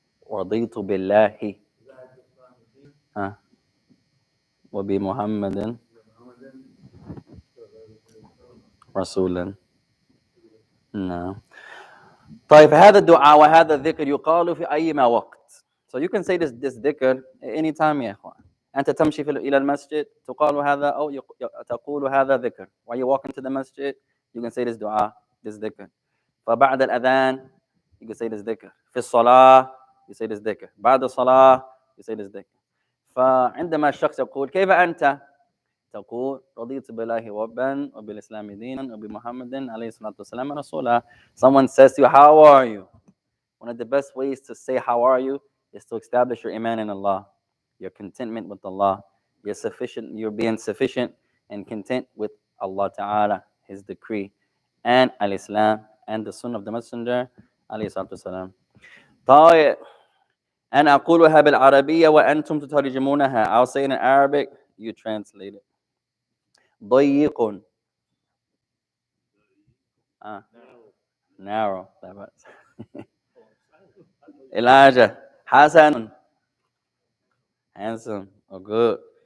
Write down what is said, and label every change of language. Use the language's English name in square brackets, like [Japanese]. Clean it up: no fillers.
[Arabic] رضيت بالله ها وبمحمد رسولا. نعم. طيب, هذا الدعاء وهذا الذكر يقال في أيما وقت. [English] So you can say this dhikr anytime [Arabic] يا إخوان. أنت تمشي إلى المسجد تقال هذا أو تقول هذا ذكر. [English] While you walk into the masjid, you can say this dua, this dhikr. [Arabic] فبعد الأذان, [English] you can say this dhikr. [Arabic] في الصلاة, [English] you say this dhikr. [Arabic] بعد الصلاة, [English] you say this dhikr. [Arabic] فعندما الشخص يقول كيف أنت؟ تقول رضيت بالله ربا وبالإسلام دينا وبمحمد عليه الصلاة والسلام رسولا. [English] Someone says to you, how are you? One of the best ways to say how are you is to establish your iman in Allah, your contentment with Allah. You're being sufficient and content with Allah Ta'ala, His decree, and Al-Islam, and the Sunnah of the Messenger [Arabic] عليه الصلاة والسلام. طيب, أنا أقولها بالعربية وأنتم تترجمونها. [English] I'll say it in Arabic, you translate it. [Arabic] ضيق. [English] Narrow. Elijah. [Arabic] حسن. [English] Handsome or good.